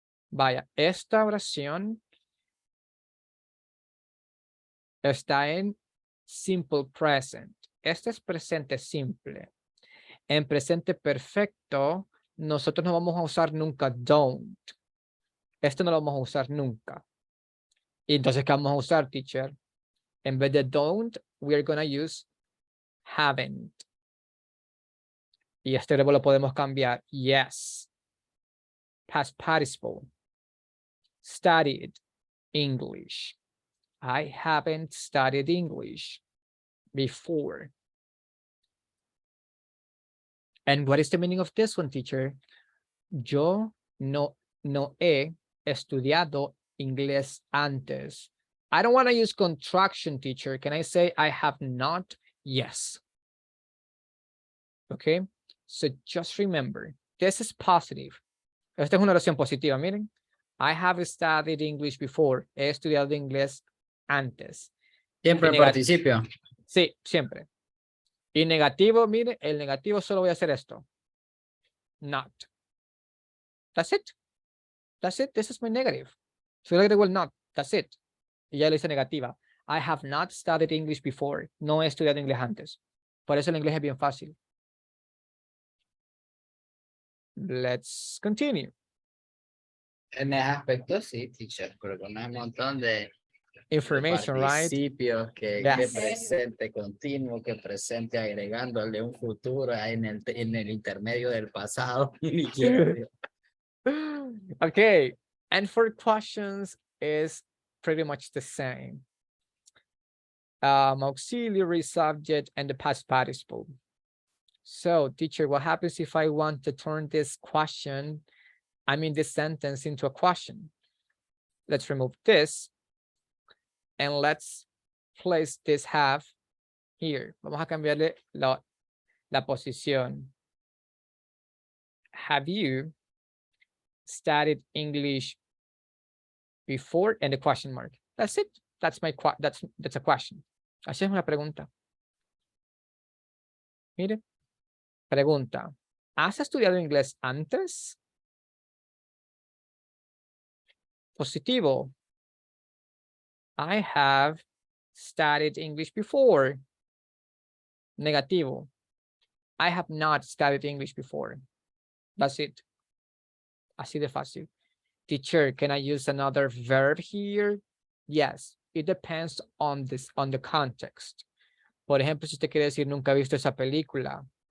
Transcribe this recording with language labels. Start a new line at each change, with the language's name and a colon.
Spanish: Vaya, esta oración está en simple present. Este es presente simple. En presente perfecto, nosotros no vamos a usar nunca don't. Esto no lo vamos a usar nunca. Y entonces, ¿qué vamos a usar, teacher? En vez de
English: don't, we are going to use haven't.
Spanish: Y este verbo lo podemos cambiar.
English: Yes. Past participle. Studied English. I haven't studied English before. And what is the meaning of this one, teacher?
Spanish: Yo no he estudiado inglés antes.
English: I don't want to use contraction, teacher. Can I say I have not? Yes. Okay. So just remember, this is positive.
Spanish: Esta es una oración positiva, miren.
English: I have studied English before.
Spanish: He estudiado inglés antes. Siempre en participio. Sí, siempre. Y negativo, mire, el negativo solo voy a hacer esto. Not. That's it. That's it. This is my negative. Solo agrego el not. That's it. Y ya le hice negativa.
English: I have not studied English before.
Spanish: No he estudiado inglés antes. Por eso el inglés es bien fácil.
English: Let's continue.
Spanish: En ese aspecto sí, teacher, pero con un montón de
English: Information, right?
Spanish: participios que
English: Yes.
Spanish: presente continuo, que presente agregándole un futuro en el intermedio del pasado.
English: Okay, and for questions is pretty much the same. Auxiliary subject and the past participle. So, teacher, what happens if I want to turn this question, this sentence into a question? Let's remove this. And let's place this have here.
Spanish: Vamos a cambiarle la posición.
English: Have you studied English before? And the question mark. That's it. That's a question.
Spanish: Así es una pregunta. Mire. Pregunta. ¿Has estudiado inglés antes? Positivo.
English: I have studied English before.
Spanish: Negativo.
English: I have not studied English before. That's it.
Spanish: Así de fácil.
English: Teacher, can I use another verb here? Yes, it depends on the context.
Spanish: Por ejemplo, si usted quiere decir nunca he visto esa película.